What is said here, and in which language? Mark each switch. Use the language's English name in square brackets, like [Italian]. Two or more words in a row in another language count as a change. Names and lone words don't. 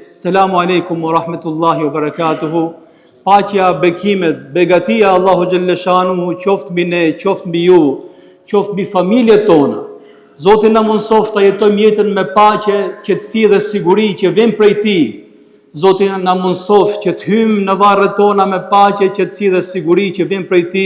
[Arabic] السلام عليكم ورحمة الله وبركاته. [Albanian] Paqja, bekimet, begatia [Arabic] الله جل شأنه [Albanian] qoftë mbi ne, qoftë mbi ju, qoftë mbi familjet tona. Zoti na mundsoft ta jetojmë jetën me paqe, qetësi dhe siguri që vjen prej Tij. Zoti na mundsoft që të hyjmë në varret tona me paqe, qetësi dhe siguri që vjen prej Tij.